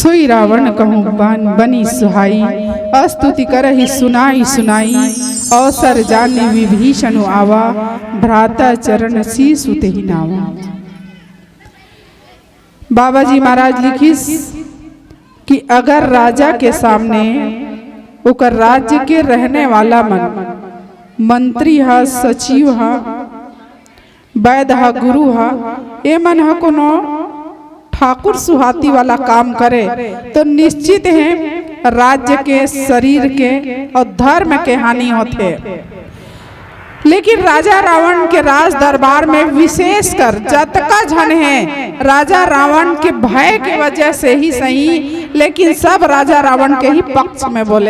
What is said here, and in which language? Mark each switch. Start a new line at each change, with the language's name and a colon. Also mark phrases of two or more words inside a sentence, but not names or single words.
Awadhi: रावण कहूँ बनी सुहाई, अस्तुति करहि सुनाई सुनाई, अवसर जाने विभीषण आवा, भ्राता चरण शीसु तेहि नावा।
Chhattisgarhi: बाबा जी महाराज लिखिस कि अगर राजा के सामने ओकर राज्य के रहने वाला मंत्री हा, सचिव हा, वैद्य हा, गुरु हा, ए मन हा कोनो ठाकुर सुहाती वाला काम करे तो निश्चित है राज्य के, शरीर के और धर्म के हानि होते। लेकिन राजा रावण के राज दरबार में विशेषकर जतका झन है राजा रावण के भय की वजह से ही सही, लेकिन सब राजा रावण के ही पक्ष में बोले।